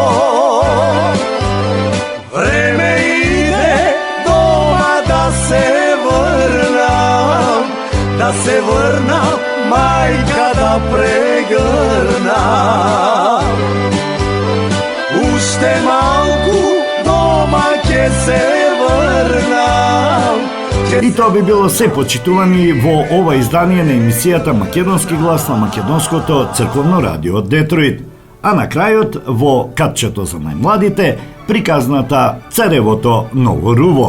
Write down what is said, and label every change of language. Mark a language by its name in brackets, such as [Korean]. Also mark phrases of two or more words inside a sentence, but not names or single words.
[Macedonian] Време иде дома да се врнам, да се врнам мајка да прегрнам. Уште малку дома ќе се врнам. И тоа би било се, почитувани, во ова издание на емисијата Македонски глас на Македонското црковно радио Детройт. А на крајот, во катчето за најмладите, приказната Царевото Ново Руво.